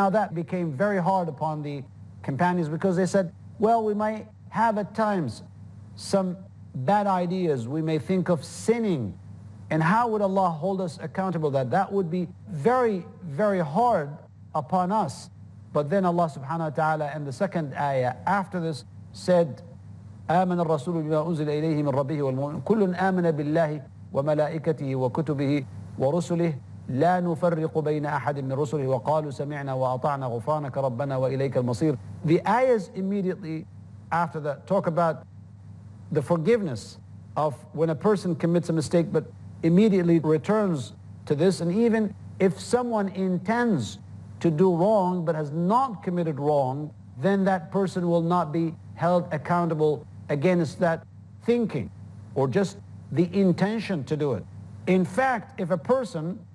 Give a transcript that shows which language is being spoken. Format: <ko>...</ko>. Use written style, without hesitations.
<en>Now, that became very hard upon the companions, because they said, well, we might have at times some bad ideas, we may think of sinning, and how would Allah hold us accountable? That would be very, very hard upon us. But then Allah subhanahu wa ta'ala in the second ayah after this said,</en> <ar>آمن الرسول بما أنزل إليه من ربه والمؤمنون كل آمن بالله وملائكته وكتبه ورسله لا نفرق بين أحد من رسله وقالوا سمعنا وأطعنا غفرانك ربنا وإليك المصير.</ar> <en>The ayahs immediately after that talk about the forgiveness of when a person commits a mistake but immediately returns to this. And even if someone intends to do wrong but has not committed wrong, then that person will not be held accountable against that thinking or just the intention to do it. In fact, if a person</en>